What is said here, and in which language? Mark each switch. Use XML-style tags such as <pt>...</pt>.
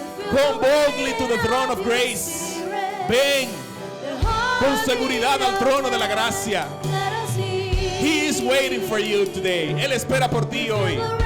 <en>Come boldly to the throne of grace.</en> <es>Ven con seguridad al trono de la gracia.</es> <en>He is waiting for you today.</en> <es>Él espera por ti hoy.</es>